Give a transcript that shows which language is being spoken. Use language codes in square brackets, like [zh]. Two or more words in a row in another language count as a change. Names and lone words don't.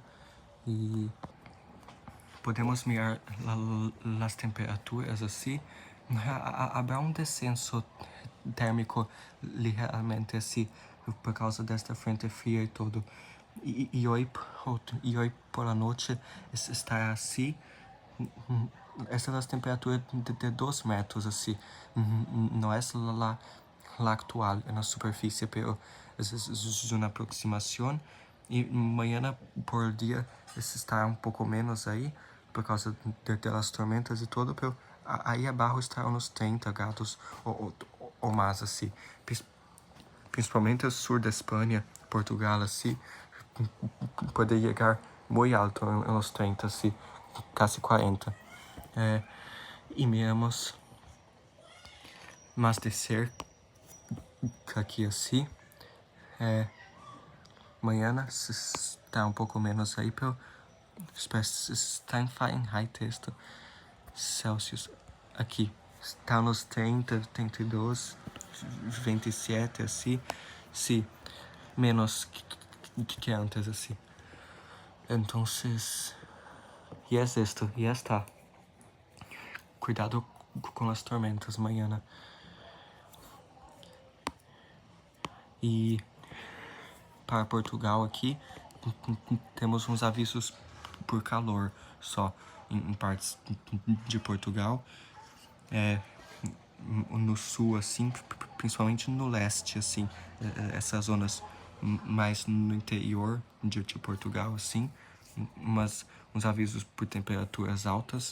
[es] Y podemos mirar las temperaturas así. Habrá un descenso térmico ligeramente así, por causa desta frente fría y todo. Y hoy por la noche estará así. [pt] Estas são as temperaturas de 2 metros, assim. Não é [es] la actual [pt] na superfície, [es] pero es una aproximación. Y mañana por día estará un poco menos ahí, por causa de las tormentas y todo, pero ahí abajo estará unos 30 grados [pt] ou mais, assim. Principalmente o sur da Espanha, Portugal, assim, pode chegar muito alto, em uns 30, assim, quase 40. [es] Y miramos más de cerca aqui assim. [pt] Mañana está um pouco menos aí, [es] pero está em Fahrenheit esto, Celsius. [pt] Aqui está nos 30, 32, 27, assim. Sim, menos que antes, assim. [es] Entonces, y es esto, ya está. [pt] Cuidado com as tormentas mañana. E para Portugal aqui, temos uns avisos por calor só em partes de Portugal. No sul, assim, principalmente no leste, assim, essas zonas mais no interior de Portugal, assim, mas uns avisos por temperaturas altas.